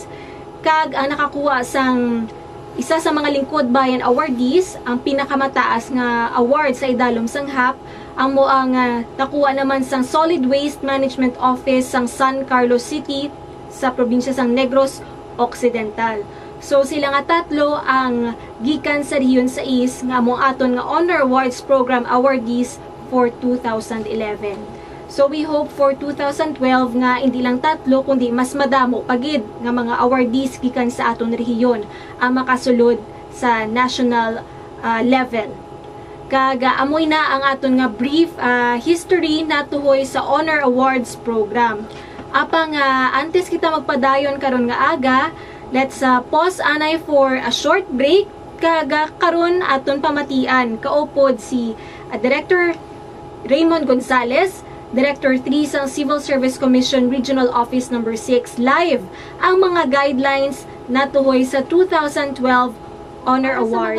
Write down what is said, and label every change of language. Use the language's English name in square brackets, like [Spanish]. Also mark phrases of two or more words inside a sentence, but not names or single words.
[Hiligaynon] Kag ang nakakuha sang isa sa mga Lingkod Bayan awardees, ang pinakamataas nga award sa idalom sang HAP, amo ang nakuha naman sang Solid Waste Management Office sang San Carlos City sa probinsya sang Negros Occidental. So sila nga 3 ang gikan sa Region 6 nga among aton nga Honor Awards Program [English] awardees for 2011. [Hiligaynon] So [English] we hope for 2012 [Hiligaynon] nga hindi lang 3 kundi mas madamo pagid nga mga awardees gikan sa aton rehiyon ang makasulod sa national level. Kaga amoy na ang aton nga brief history natuhoy sa Honor Awards Program. Apang antes kita magpadayon karon nga aga, [English] let's pause anay for a short break. [Hiligaynon] Kaga karon aton pamatian kaupod si Director Raymond Gonzales, Director 3 sang Civil Service Commission Regional Office No. 6 live ang mga guidelines natuhoy sa 2012 Honor Awards.